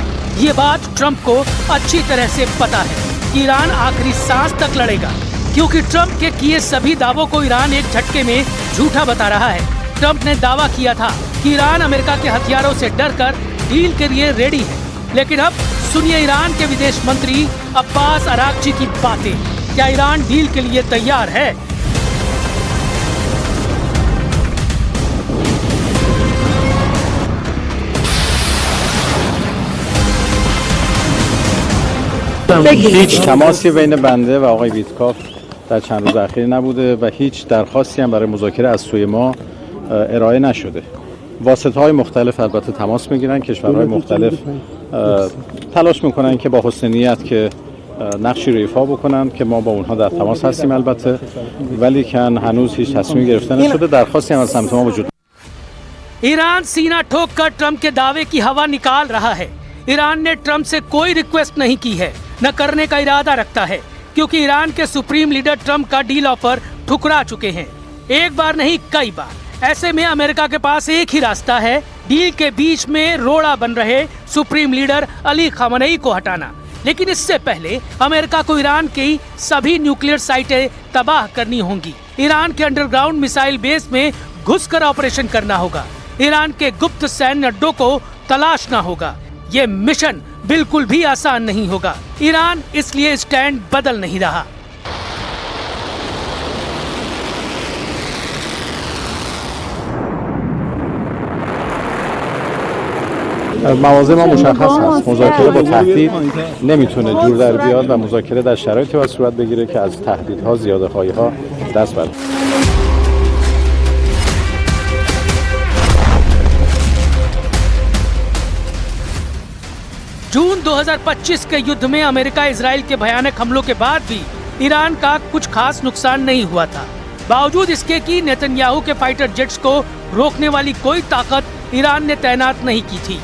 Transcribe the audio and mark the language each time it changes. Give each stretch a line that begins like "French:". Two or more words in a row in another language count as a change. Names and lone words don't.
Hindi: ये बात ट्रंप को अच्छी तरह से पता है कि ईरान आखिरी सांस तक लड़ेगा, क्योंकि ट्रंप के किए सभी दावों को ईरान एक झटके में झूठा बता रहा है। ट्रंप ने दावा किया था कि ईरान अमेरिका के हथियारों से डरकर डील के लिए रेडी है, लेकिन अब सुनिए ईरान के विदेश मंत्री अब्बास अरागची की बातें। क्या ईरान डील के लिए तैयार है?
Persian: هیچ تماسی بین بنده و آقای ویتکاف در چند روز اخیر نبوده و هیچ درخواستی هم برای مذاکره از سوی ما ارائه نشده. واسطه‌های مختلف البته تماس میگیرن، کشورهای مختلف تلاش میکنن که با حسن نیت که نقشی رو ایفا بکنن که ما با اونها در تماس هستیم البته، ولی کن هنوز هیچ تصمیمی گرفته نشده. درخواستی هم از سمت ما وجود
Hindi: ईरान सीना ठोक कर ट्रंप के दावे की हवा निकाल रहा है। ईरान ने ट्रंप से कोई रिक्वेस्ट नहीं की है, न करने का इरादा रखता है, क्योंकि ईरान के
English: supreme leader
Hindi: ट्रंप का
English: deal offer
Hindi: ठुकरा चुके हैं, एक बार नहीं कई बार। ऐसे में अमेरिका के पास एक ही रास्ता है, डील के बीच में रोड़ा बन रहे
English: supreme leader
Hindi: अली खamenei को हटाना। लेकिन इससे पहले अमेरिका को ईरान की सभी
English: nuclear sites
Hindi: तबाह करनी होंगी। ईरान के
English: underground missile base
Hindi: में घुसकर ऑपरेशन करना होगा। ईरान के गुप्त सैन्य अड्डों को तलाशना होगा। ये मिशन बिल्कुल भी आसान नहीं होगा। ईरान इसलिए स्टैंड बदल नहीं रहा।
Persian: مواضع ما مشخص هست. مذاکره با تهدید نمیتونه جور در بیاد و مذاکره در شرایطی باید صورت بگیره که از تهدیدها، زیاده‌خواهی‌ها دست برداره.
Hindi: जून 2025 के युद्ध में अमेरिका इजराइल के भयानक हमलों के बाद भी ईरान का कुछ खास नुकसान नहीं हुआ था। बावजूद इसके कि नेतन्याहू के
English: fighter jets
Hindi: को रोकने वाली कोई ताकत ईरान ने तैनात नहीं की थी।